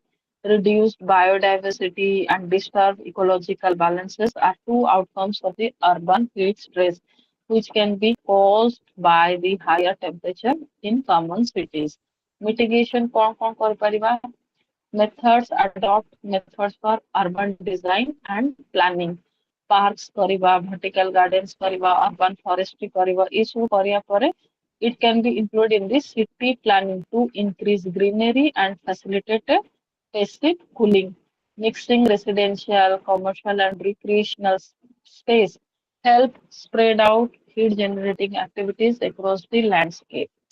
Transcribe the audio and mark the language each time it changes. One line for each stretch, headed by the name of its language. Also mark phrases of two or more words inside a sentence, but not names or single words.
English: Reduced biodiversity and disturbed ecological balances are two outcomes of the urban heat stress, which can be caused by the higher temperature in common cities. Mitigation
Hindi: कौन कौन
English: methods adopt methods for urban design and planning. Parks କରିବା, vertical gardens କରିବା, urban forestry
Odia: କରିବା, ଏସବୁ କରିବା ପରେ
English: it can be included in the city planning to increase greenery and facilitate a passive cooling. Mixing residential, commercial, and recreational space help spread out heat generating activities across the landscape.